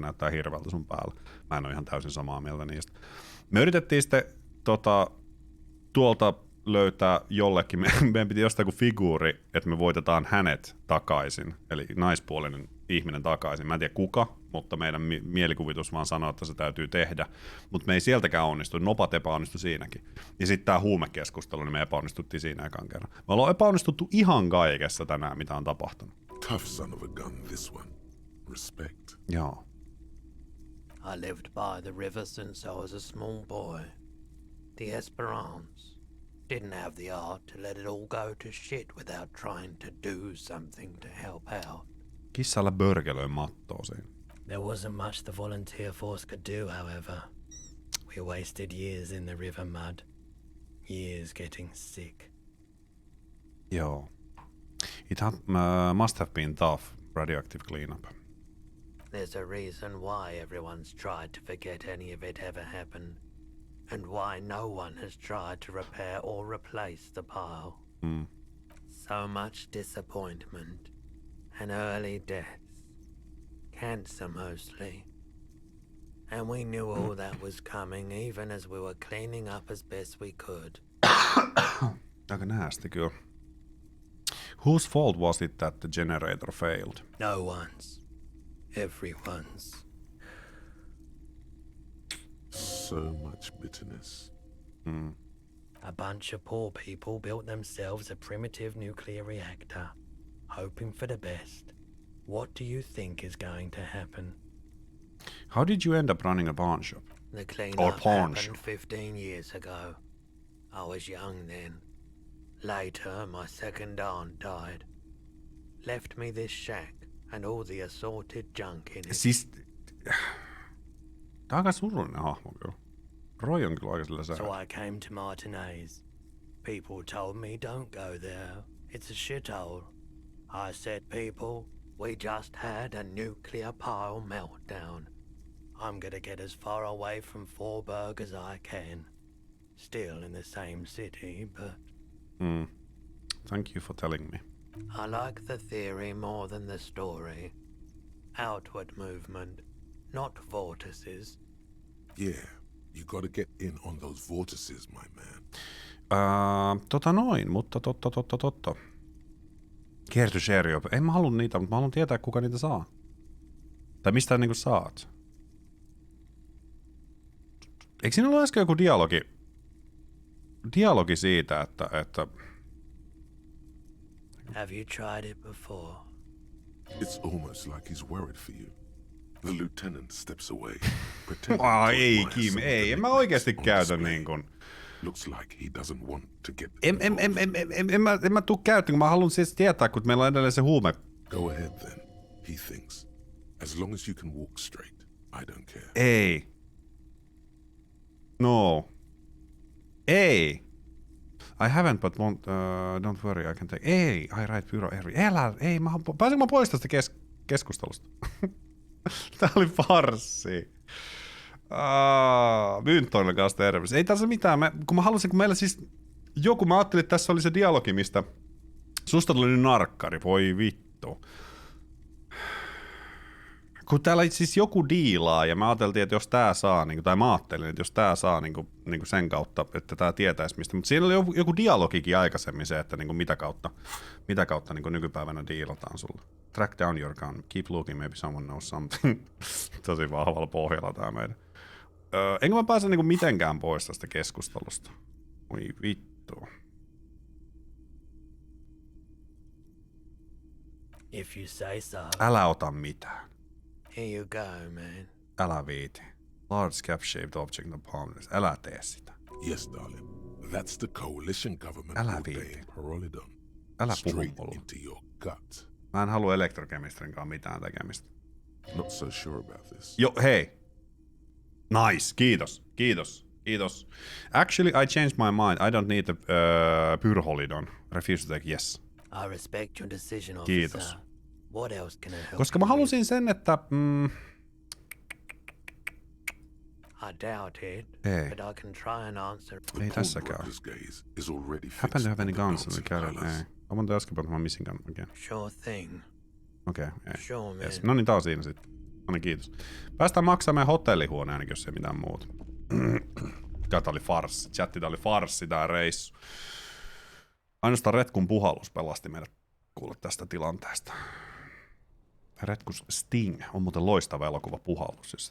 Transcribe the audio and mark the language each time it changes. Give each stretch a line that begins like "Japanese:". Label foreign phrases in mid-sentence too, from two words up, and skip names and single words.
Finnish: Näyttää hirveältä sun päällä. Mä en ole ihan täysin samaa mieltä niistä. Me yritettiin sitten tuolta löytää jollekin, meidän piti jostain kuin figuuri, että me voitetaan hänet takaisin, eli naispuolinen ihminen takaisin. Mä en tiedä kuka, mutta meidän mielikuvitus vaan sanoo, että se täytyy tehdä. Mutta me ei sieltäkään onnistu, nopat epäonnistui siinäkin. Ja sitten tää huumekeskustelu, niin me epäonnistuttiin siinä ekan kerran. Me ollaan epäonnistuttu ihan kaikessa tänään, mitä on tapahtunut.
English: Tough son of a gun, this one. Respect.
Finnish: Joo.
English: I lived by the river since I was a small boy. The Esperance. Didn't have the art to let it all go to shit without trying to do something to help out.
Finnish: Kissalla börgelöi mattoa siinä.
English: There wasn't much the volunteer force could do, however. We wasted years in the river mud. Years getting sick.
Finnish: Joo.
English: It must have been tough, radioactive cleanup. There's a reason why everyone's tried to forget any of it ever happened. And why no one has tried to repair or replace the pile. So much disappointment and early deaths. Cancer mostly. And we knew all that was coming, even as we were cleaning up as best we could.
Finnish: Aika näästi kyllä.
English: Whose fault was it that the generator failed? No one's. Everyone's. So much bitterness. A bunch of poor people built themselves a primitive nuclear reactor, hoping for the best. What do you think is going to happen? How did you end up running a pawn shop? The Or cleanup pawn happened shop. 15 years ago. I was young then. Later, my second aunt died. Left me this shack and all the assorted junk in it.
Finnish: Siis... Tää on aika surullinen hahmo kyllä. Roy on kyllä aika sillä So sää.
English: I came to Martinez. People told me don't go there. It's a shithole. I said, people, we just had a nuclear pile meltdown. I'm gonna get as far away from Forburg as I can. Still in the same city, but Thank you for telling me. I like the theory more than the story. Outward movement, not vortices. Yeah, you gotta get in on those vortices, my man.
Finnish: Mutta totta. Kiertyseriop. En mä halua niitä, mutta mä haluan tietää, kuka niitä saa. Tai mistä niinku saat. Eikö siinä ollut äsken joku dialogi siitä, että...
English: Have you tried it before? It's almost like he's worried for you. The lieutenant steps away, pretending
Finnish: Ei,
English: to admire Kim, some of
Finnish: ei.
English: the
Finnish: En mä oikeesti
English: on
Finnish: käytä
English: display.
Finnish: niin kuin...
English: Looks like he doesn't want to get
Finnish: En mä tuu käyttämään, kun mä haluan siis tietää, kun meillä on edelleen se huume.
English: Go ahead then, he thinks. As long as you can walk straight, I don't care.
Finnish: Ei. No. Ei.
English: I haven't, but won't, don't worry, I can take... Ei, I write pyro eri.
Finnish: Ei, pääsenkö mä pois tästä keskustelusta? Tää oli farssi. Myyntoinen kanssa terveys. Ei tässä mitään, kun meillä siis... Mä ajattelin, että tässä oli se dialogi, mistä... Susta tuli nyt narkkari, voi vittu. Kun täällä siis joku diilaa, ja mä ajattelin, että jos tää saa, tai mä ajattelin, että jos tää saa sen kautta, että tää tietäisi mistä. Mutta siinä oli joku dialogikin aikaisemmin se, että mitä kautta nykypäivänä diilataan sulla.
English: Track down your gun, keep looking, maybe someone knows something.
Finnish: Tosi vahvalla pohjalla tää meidän. Enkä mä pääse mitenkään pois tästä keskustelusta. Oi vittu.
English: If you say so.
Finnish: Älä ota mitään.
English: Here you go, man.
Finnish: Älä viiti.
English: Large cap-shaped object in the palm.
Finnish: Älä tee sitä.
English: Yes, darling. That's the coalition government
Finnish: Älä
English: ordained
Finnish: viiti. Parolidon. Älä puhu
English: Straight
Finnish: mulle.
English: into your gut.
Finnish: Mä en halua elektrokemistrin kanssa mitään tekemistä.
English: Not so sure about this.
Finnish: Jo, hei. Nice, kiitos.
English: Actually, I changed my mind. I don't need the pyrholidon. Refuse to take yes. I respect your decision,
Finnish: Kiitos.
English: officer. What else can I help
Finnish: Koska
English: you
Finnish: mä
English: with?
Finnish: halusin sen, että...
English: I doubt it,
Finnish: Ei.
English: but I can try and answer. The
Finnish: Ei
English: poor
Finnish: tässäkään.
English: worker's gaze is already fixed Happen to have any on the guns in the bouncing carrier? colours.
Finnish: Ei.
English: I want to ask about my missing gun again. Sure thing.
Finnish: Okei, ei.
English: Sure, man. Yes.
Finnish: No niin, tää on siinä sitten. No niin, kiitos. Päästään maksamaan meidän hotellihuoneen ainakin, jos ei mitään muuta. Tää oli farssi. Chatti, tää oli farssi tää reissu. Ainoastaan Retkun puhallus pelasti meidät kuule tästä tilanteesta. Retkus Sting on muuten loistava elokuva Puhallus.